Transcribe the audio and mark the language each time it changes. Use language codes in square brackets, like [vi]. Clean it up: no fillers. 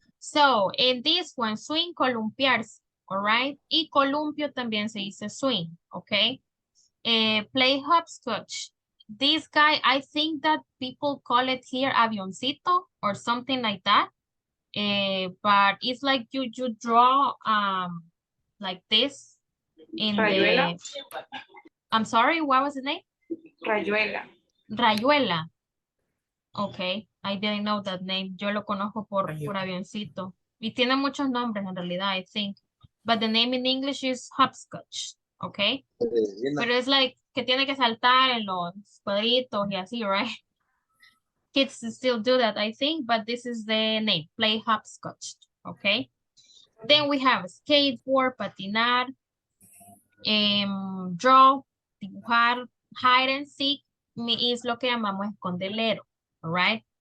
[en] So, in this one, swing, columpiarse, all right? [es] Y columpio también se dice swing, okay? [en] Play hopscotch. This guy, I think that people call it here avioncito or something like that. But it's like you draw like this in [es] Rayuela. [en] I'm sorry, what was the name? [es] Rayuela. Rayuela. [en] Okay, I didn't know that name. [es] Yo lo conozco por avioncito. Y tiene muchos nombres en realidad, [en] I think. But the name in English is hopscotch, okay? [es] Pero es like que tiene que saltar en los cuadritos y así, right? [en] Kids still do that, I think, but this is the name, play hopscotch, okay? Then we have skateboard, patinar, draw, dibujar, hide and seek [es] es lo que llamamos escondelero, [en] all right?